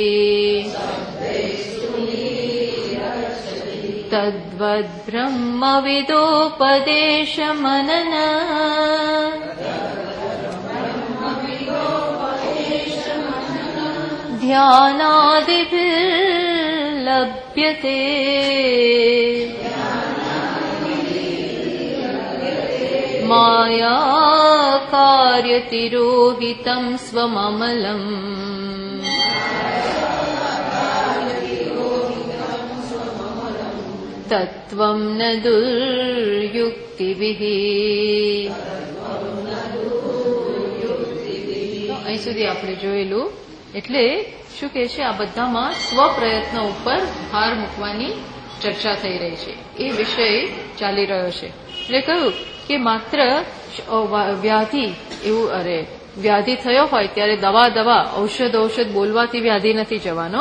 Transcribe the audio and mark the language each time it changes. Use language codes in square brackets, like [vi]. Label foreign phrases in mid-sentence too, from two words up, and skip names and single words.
[sa] तद्वद्ब्रह्मविदोपदेशमनन ध्यानादिभिर्लभ्यते माया कार्यतिरोहितं स्वममलम् तत्त्वं न दुर्युक्तिभिः। [gu] અહીં સુધી આપણે જોયેલું. એટલે શું કહે છે, આ બધામાં સ્વપ્રયત્ન ઉપર ભાર મૂકવાની ચર્ચા થઈ રહી છે. એ વિષય ચાલી રહ્યો છે. એટલે કહ્યું કે માત્ર વ્યાધિ વ્યાધિ થયો હોય ત્યારે દવા ઔષધ બોલવાથી વ્યાધિ નથી જવાનો.